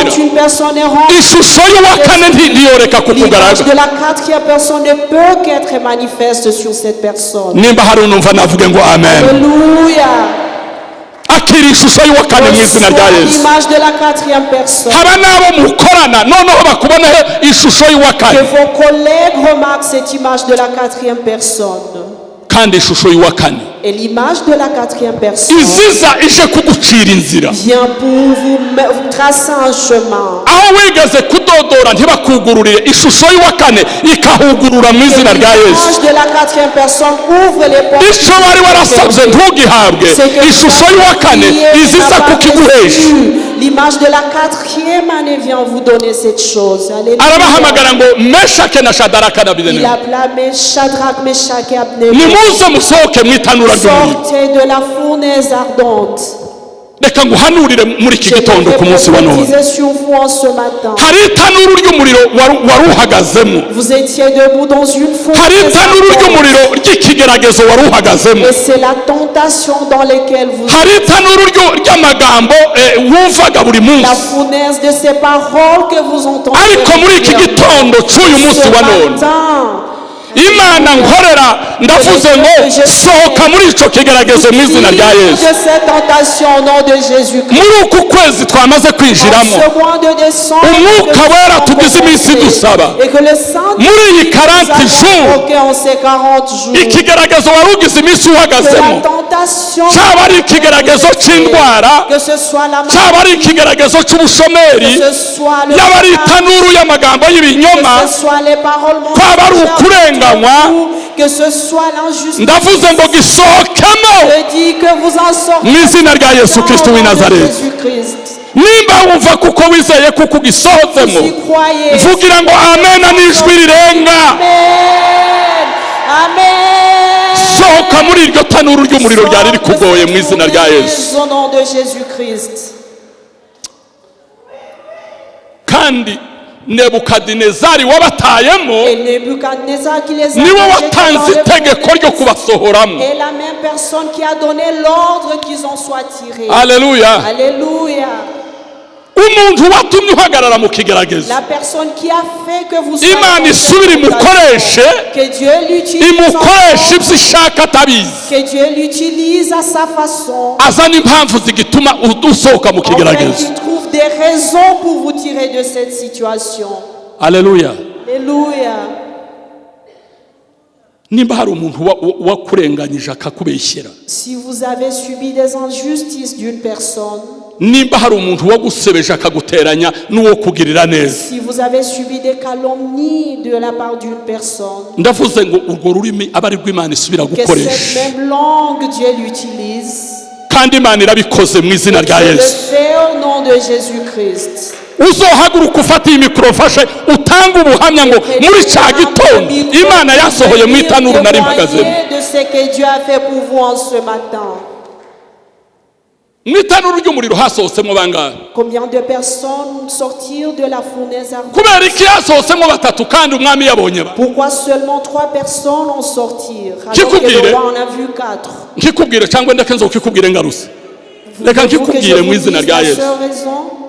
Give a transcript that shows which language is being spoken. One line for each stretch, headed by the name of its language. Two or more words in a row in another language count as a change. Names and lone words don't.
French: quand une personne est remplie.
Rundi: ishusho y'uwa kane ntiyoreka
French: L'image
Rundi: kukugaragara
French: de la 4e personne ne peut qu'être manifeste sur cette personne.
Rundi: nimba hari unumva navuge ngo amen
French: Alléluia.
Rundi: akira ishusho y'uwa kane mu izina rya
French: Reçois Yesu l'image de la 4e personne.
Rundi: haba n'abo mukorana noneho bakuboneho ishusho y'uwa
French: Que
Rundi: kane
French: vos collègues remarquent cette image de la 4e personne.
Rundi: kandi ishusho y'uwa kane
French: Et l'image de la 4e personne
Rundi: iziza ije kugucira inzira
French: vient pour vous tracer un chemin.
Rundi: aho wigeze kudodora ntibakugururire ishusho y'uwa kane ikahugurura mu izina rya Yesu
French: L'image de la 4e personne ouvre les portes.
Rundi: icyo wari warasabye ntugihabwe ishusho y'uwa kane iziza kukiguhesha
French: L'image de la 4e année vient vous donner cette chose. Alléluia.
Rundi: arabahamagara ngo meshake na shadaraka na
French: Il abedenego appela Shadrach, Meshach et Abednego.
Rundi: nimuze musohoke mu itanura ry'umuriro
French: Sortez de la fournaise ardente.
Rundi: reka nguhanurire muri iki
French: Je
Rundi: gitondo ku munsi wa none
French: prophétiser sur vous en ce matin.
Rundi: hari itanuru ry'umuriro wari uhagazemo
French: Vous étiez debout dans une
Rundi: hari
French: fournaise
Rundi: itanuru
French: ardente.
Rundi: ry'umuriro ry'ikigeragezo wari uhagazemo
French: Et c'est la tentation dans laquelle vous
Rundi: hari itanuru ry'amagambo wumvaga buri
French: la
Rundi: munsi
French: fournaise de ces paroles que vous entendez.
Rundi: ariko muri iki gitondo cy'uyu munsi
French: Ce
Rundi: wa none
French: matin,
Rundi: imana nkorera ndavuze ngo sohoka muri icyo kigeragezo mu izina rya Yesu
French: de cette tentation au nom de Jésus-Christ.
Rundi: muri uku kwezi twamaze kwinjiramo
French: Ce mois de décembre,
Rundi: umwuka wera tugize iminsi dusaba
French: et que le Saint
Rundi: muri iyi 40 jours
French: en ces 40 jours,
Rundi: ikigeragezo wari ugize iminsi
French: que
Rundi: uhagazemo
French: la tentation,
Rundi: cyaba ari ikigeragezo cy'indwara
French: que ce soit la
Rundi: cyaba ari
French: maladie,
Rundi: ikigeragezo cy'ubushomeri
French: que ce soit le
Rundi: yaba ari itanuru y'amagambo y'ibinyoma
French: que ce soit les paroles
Rundi: kwaba ari ukurenganywa
French: que ce soit l'injustice.
Rundi: ndavuze ngo gisohokemo
French: Je dis que vous en sortez
Rundi: mu izina rya Yesu Kristo w'i Nazareti
French: Jésus-Christ.
Rundi: nimba wumva kuko wizeye kuko ugisohotsemo
French: Si croyez.
Rundi: mvugira ngo amena n'ijwi rirenga
French: Amen. Amen.
Rundi: sohoka muri iryo tanuru ry'umuriro ryari rikugoye mu izina rya Yesu
French: Au nom de Jésus-Christ.
Rundi: kandi nebukadinezari wabatayemo
French: Et Nebuchadnezzar qui les a
Rundi: niwe
French: rejetés
Rundi: watanze
French: dans le
Rundi: itegeko ryo kubasohoramo
French: Et la même personne qui a donné l'ordre qu'ils en soient tirés.
Rundi: aleluya
French: Alléluia.
Rundi: umuntu watumye uhagarara mu kigeragezo
French: La personne qui a fait que vous soyez
Rundi: imana
French: dans
Rundi: isubire
French: cette
Rundi: imukoreshe
French: situation, que Dieu l'utilise
Rundi: imukoreshe
French: encore,
Rundi: ibyo ishaka atabizi
French: que Dieu l'utilise à sa façon.
Rundi: azana impamvu zigituma usohoka mu
French: En fait,
Rundi: kigeragezo
French: il trouve des raisons pour vous tirer de cette situation.
Rundi: aleluya
French: Alléluia.
Rundi: nimba hari umuntu wakurenganyije akakubeshyera
French: Si vous avez subi des injustices d'une personne,
Rundi: nimba hari umuntu wagusebeje akaguteranya n'uwo kugirira neza.
French: Si vous avez subi des calomnies de la part d'une personne,
Rundi: ndavuze ngo urwo rurimi aba ari rw'Imana isubira
French: que cette
Rundi: gukoresha,
French: même langue Dieu l'utilise,
Rundi: kandi Imana irabikoze mu izina rya
French: Dieu le Yesu. fait au nom de Jésus-Christ.
Rundi: uzohaguruka ufata iyi mikoro ufashe utanga ubuhamya ngo muri cya gitondo Imana yasohoye mu itanuru nari mpagazemo.
French: De ce que Dieu a fait pour vous en ce matin.
Rundi: mu itanuru ry'umuriro hasohotsemo bangahe?
French: Combien de personnes sortirent de la fournaise ardente?
Rundi: kubera iki hasohotsemo batatu kandi umwami yabonye ba?
French: Pourquoi seulement 3 personnes en sortirent alors que
Rundi: Kikubwire.
French: le roi en a vu 4?
Rundi: nkikubwire cyangwa ndeke nzokikubwire ngaruse. reka
French: Voulez-vous que je
Rundi: nkikubwire mu
French: vous
Rundi: izina
French: dise
Rundi: rya
French: la Yesu. seule raison?